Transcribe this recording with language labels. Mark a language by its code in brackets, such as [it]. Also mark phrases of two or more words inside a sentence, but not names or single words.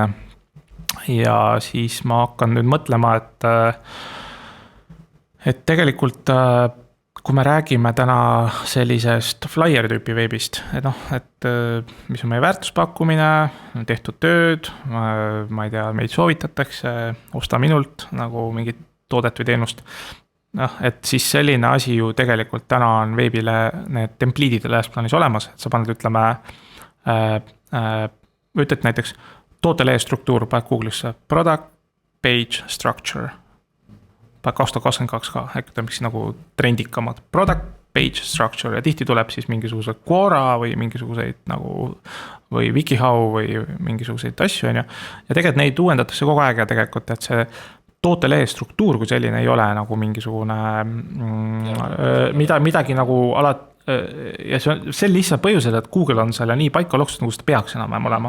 [et] Ja siis ma hakkan nüüd mõtlema, et tegelikult kui me räägime täna sellisest flyer tüüpi veebist, et mis on meie väärtuspakkumine, tehtud tööd, ma ei tea, meid soovitatakse, osta minult nagu mingit toodet või teenust. Et siis selline asi ju tegelikult täna on veebile need templiidid lääs plaanis olemas, et sa paned, ütleme, ütled näiteks tootelehe struktuur, paned Google'isse [en] product page structure [et] 2022 ka, äkki mis nagu trendikamad [en] product page structure [et] ja tihti tuleb siis mingisuguse Quora või mingisuguseid nagu või WikiHow või mingisuguseid asju, ja tegelikult neid uuendatakse kogu aeg ja tegelikult, et see tootelehe struktuur kui selline ei ole nagu mingisugune midagi nagu ja see on sel lihtsalt põhjusel, et Google on selle nii paika loksust, nagu seda peaks enam olema.